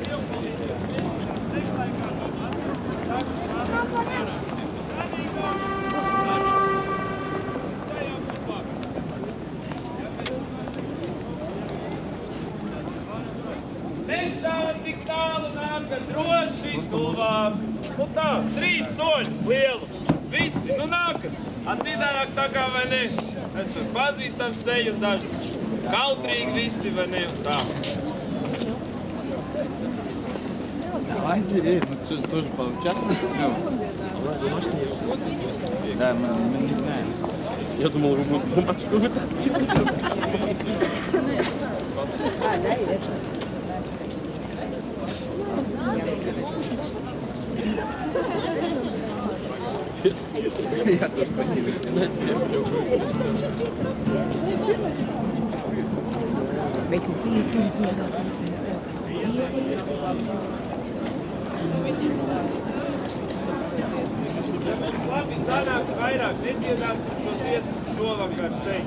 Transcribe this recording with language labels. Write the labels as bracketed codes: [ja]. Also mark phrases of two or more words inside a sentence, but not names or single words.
[lv] Nestāvat tik tālu nākat droši tuvāk. Nu tā, 3 soļus lielus. Visi, nu nākat. Citādāk tā kā vai ne. Tur pazīstam sejas dažas. Kautrīgi visi vai ne un tā. [ru] Давай, теперь, ну что, тоже поучаствуешь? Да, мы не знаем. Я думал, вы бумажку вытаскиваете. Я тоже спасибо. [lv] Labi, sanāks vairāk, nedziedāsim šo dziesmu šovakar šeit.